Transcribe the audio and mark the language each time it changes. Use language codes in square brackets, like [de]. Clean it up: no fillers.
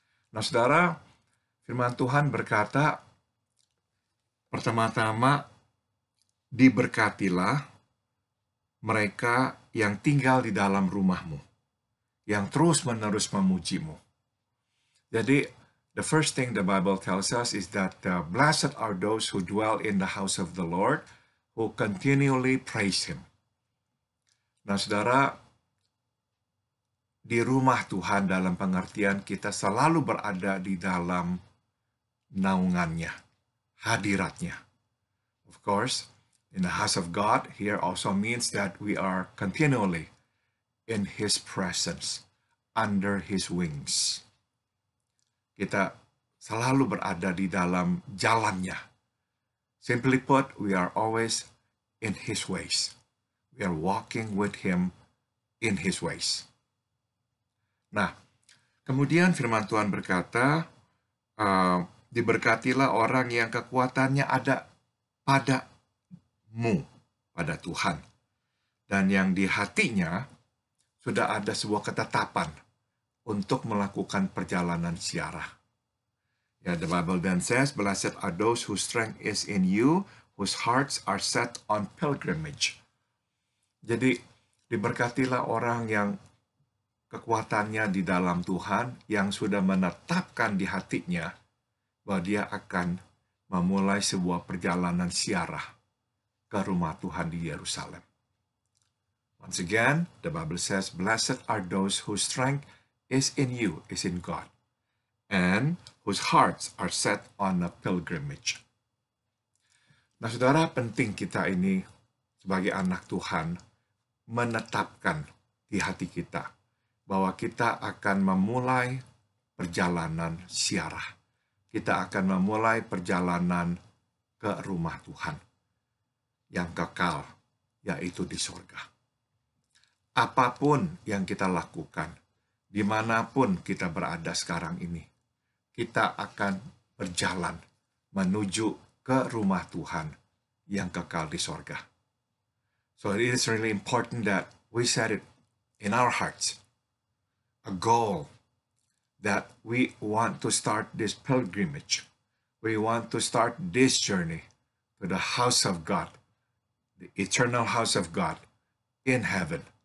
[id] Nah, saudara, firman Tuhan berkata, pertama-tama, diberkatilah mereka yang tinggal di dalam rumahmu, yang terus-menerus memujimu. [en] Jadi, the first thing the Bible tells us is that blessed are those who dwell in the house of the Lord, who continually praise Him. [id] Nah, saudara, di rumah Tuhan dalam pengertian kita selalu berada di dalam naungannya, hadiratnya. [en] Of course, in the house of God here also means that we are continually in His presence, under His wings. Kita selalu berada di dalam jalannya. Simply put, we are always in His ways. We are walking with Him in His ways. [id] Nah, kemudian firman Tuhan berkata, diberkatilah orang yang kekuatannya ada padamu, pada Tuhan. Dan yang di hatinya sudah ada sebuah ketetapan untuk melakukan perjalanan ziarah. [en] Yeah, the Bible then says, blessed are those whose strength is in you, whose hearts are set on pilgrimage. [id] Jadi, diberkatilah orang yang kekuatannya di dalam Tuhan, yang sudah menetapkan di hatinya bahwa dia akan memulai sebuah perjalanan ziarah ke rumah Tuhan di Yerusalem. [en] Once again, the Bible says, blessed are those whose strength is in you, is in God, and whose hearts are set on a pilgrimage. [id] Nah, saudara, penting kita ini sebagai anak Tuhan menetapkan di hati kita bahwa kita akan memulai perjalanan ziarah. Kita akan memulai perjalanan ke rumah Tuhan yang kekal, yaitu di surga. Apapun yang kita lakukan, dimanapun kita berada sekarang ini, kita akan berjalan menuju ke rumah Tuhan yang kekal di surga. [en] So it is really important that we set it in our hearts, a goal that we want to start this pilgrimage. We want to start this journey to the house of God, the eternal house of God in heaven.